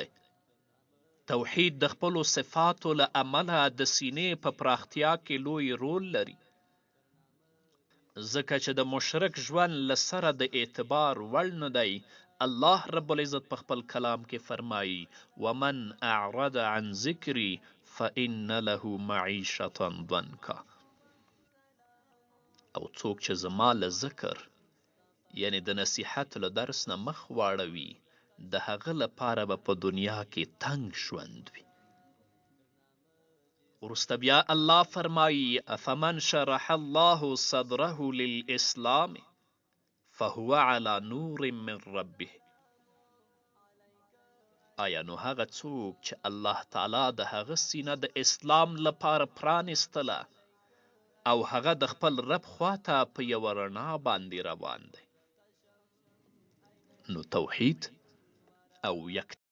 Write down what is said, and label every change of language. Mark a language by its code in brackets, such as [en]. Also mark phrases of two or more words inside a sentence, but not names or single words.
[ps] توحید د خپلو صفاتو له امله د سینې په پراختیا کې لوی رول لري، ځکه چې د مشرک ژوند له سره د اعتبار وړ نه دی. الله رب العزت په خپل کلام کې فرمایي [ar] ومن اعرض عن ذکري فإن له معیشة ضنکا. [ps] او څوک چې زما له ذکر یعنی د نصیحت له درس نه مخ واړوي، د هغه لپاره به په دنیا کې تنگ ژوند وي. وروسته بیا الله فرمایي [ar] افمن شرح الله صدره للاسلام فهو على نور من ربه. [ps] آیا نو هغه څوک چې الله تعالی د هغه سینه د اسلام لپاره پرانستله او هغه د خپل رب خواته په یوه رڼا باندې روان دی. نو توحید او یک